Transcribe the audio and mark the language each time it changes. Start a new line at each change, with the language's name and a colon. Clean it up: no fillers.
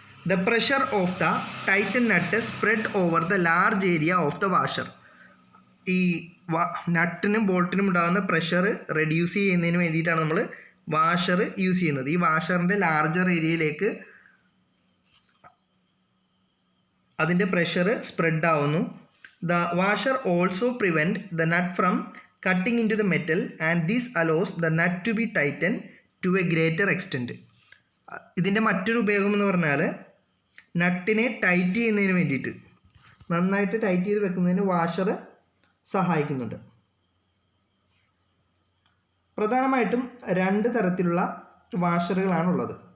English: The pressure of the tighten nut spread over the large area of the washer.
Malayalam: ഈ നട്ടിനും ബോൾട്ടിനും ഉണ്ടാകുന്ന pressure reduce ചെയ്യുന്നതിന് വേണ്ടിയിട്ടാണ് നമ്മൾ washer use ചെയ്യുന്നത്. ഈ വാഷറിൻ്റെ ലാർജർ ഏരിയയിലേക്ക് അതിൻ്റെ പ്രഷർ സ്പ്രെഡ് ആവുന്നു.
English: The washer also prevent the nut from cutting into the metal and this allows the nut to be tightened to a greater extent.
Malayalam: ഇതിൻ്റെ മറ്റൊരു ഉപയോഗം എന്ന് പറഞ്ഞാൽ നട്ടിനെ ടൈറ്റ് ചെയ്യുന്നതിന് വേണ്ടിയിട്ട്, നന്നായിട്ട് ടൈറ്റ് ചെയ്ത് വെക്കുന്നതിന് വാഷർ സഹായിക്കുന്നുണ്ട്. പ്രധാനമായിട്ടും രണ്ട് തരത്തിലുള്ള വാഷറുകളാണുള്ളത്.